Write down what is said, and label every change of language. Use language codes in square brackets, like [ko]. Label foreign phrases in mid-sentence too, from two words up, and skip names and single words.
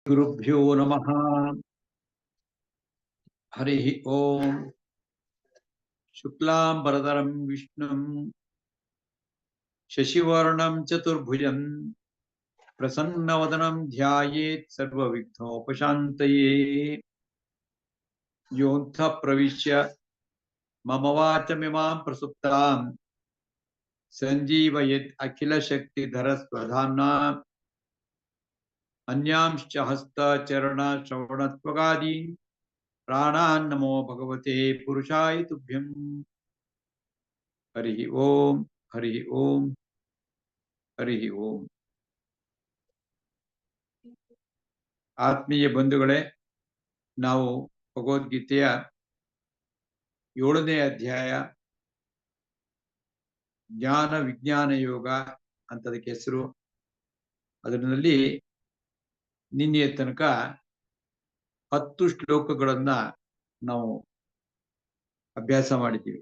[sa] ಗುರುಭ್ಯೋ ನಮಃ. ಹರಿ ಓಂ. ಶುಕ್ಲಾಂಬರಧರಂ ವಿಷ್ಣುಂ ಶಶಿವರ್ಣಂ ಚತುರ್ಭುಜಂ ಪ್ರಸನ್ನವದನಂ ಧ್ಯಾಯೇತ್ ಸರ್ವವಿಘ್ನೋಪಶಾಂತಯೇ. ಯೋऽन्तಃ ಪ್ರವಿಶ್ಯ ಮಮ ವಾಚಮಿಮಾಂ ಪ್ರಸುಪ್ತಾಂ ಸಂಜೀವಯೇತ್ ಅಖಿಲಶಕ್ತಿಧರಸ್ವಧಾಮ್ನಾ ಅನ್ಯಾಂಶ್ಚ ಹಸ್ತಚರಣ ಶ್ರವಣತ್ವಗಾದೀನ್ ಪ್ರಾಣಾನ್ ನಮೋ ಭಗವತೆ ಪುರುಷಾಯ ತುಭ್ಯಂ. ಹರಿ ಓಂ. ಹರಿ ಓಂ. ಹರಿ ಓಂ. [kn] ಆತ್ಮೀಯ ಬಂಧುಗಳೇ, ನಾವು ಭಗವದ್ಗೀತೆಯ 7ನೇ ಅಧ್ಯಾಯ ಜ್ಞಾನ ವಿಜ್ಞಾನ ಯೋಗ ಅಂತದಕ್ಕೆ ಹೆಸರು. ಅದರಲ್ಲಿ ನಿನ್ನೆಯ ತನಕ 10 ಶ್ಲೋಕಗಳನ್ನ ನಾವು ಅಭ್ಯಾಸ ಮಾಡಿದ್ದೀವಿ.